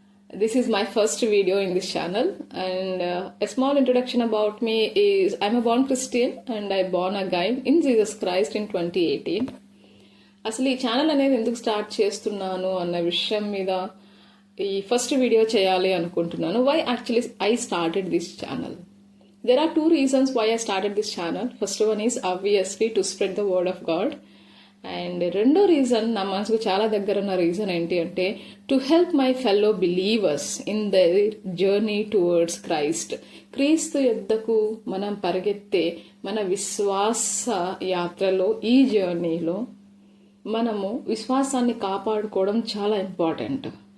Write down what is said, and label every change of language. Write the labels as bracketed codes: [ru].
[en] This is my first video in this channel, and a small introduction about me is I'm a born Christian and I born again in Jesus Christ in 2018. [te] అసలు ఈ channel అనేది ఎందుకు start చేస్తున్నాను అన్న విషయం మీద ఈ first video చేయాలి అనుకుంటున్నాను. [en] Why actually I started this channel. There are two reasons why I started this channel. First one is obviously to spread the word of God. [te] And రెండో రీజన్, నా మనసుకు చాలా దగ్గర ఉన్న రీజన్ ఏంటి అంటే [en] To help my fellow believers in their journey towards Christ. [te] క్రీస్తు యొద్దకు మనం పరిగెత్తే మన విశ్వాస యాత్రలో, ఈ జర్నీలో మనము విశ్వాసాన్ని కాపాడుకోవడం చాలా ఇంపార్టెంట్.